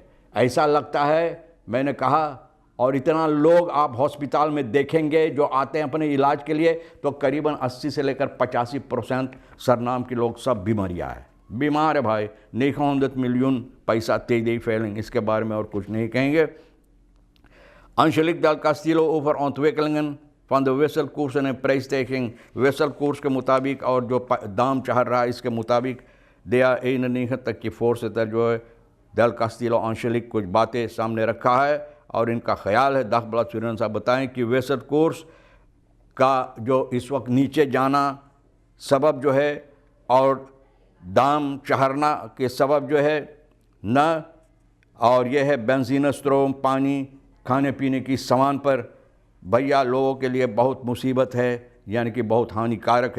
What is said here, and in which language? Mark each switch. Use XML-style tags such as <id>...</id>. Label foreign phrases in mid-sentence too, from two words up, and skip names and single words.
<hns>ऐसा लगता है, मैंने कहा, और इतना लोग आप हॉस्पिटल में देखेंगे जो आते हैं अपने इलाज के लिए, तो करीबन 80 से लेकर 85% सरनाम के लोग सब बीमारियाँ हैं, बीमार है भाई। 900 मिलियन पैसा तेजी फैलेंगे, इसके बारे में और कुछ नहीं कहेंगे। Angelique del Castillo</hns> <nl>over ontwikkelingen van de wisselkoers en een prijsstijging,</nl> <hns>wisselkoers के मुताबिक और जो दाम चढ़ रहा है इसके मुताबिक, DA91 तक की voorzitter जो है डेल कास्टिलो आंशलिक कुछ बातें सामने रखा है और इनका ख्याल है। दखबला सुरन साहब बताएं कि वेसल कोर्स का जो इस वक्त नीचे जाना सबब जो है और दाम चढ़ना के सबब जो है न, और यह है बेंजीन, स्ट्रोम, पानी, खाने पीने की सामान पर भैया लोगों के लिए बहुत मुसीबत है, यानी कि बहुत हानिकारक है।</hns>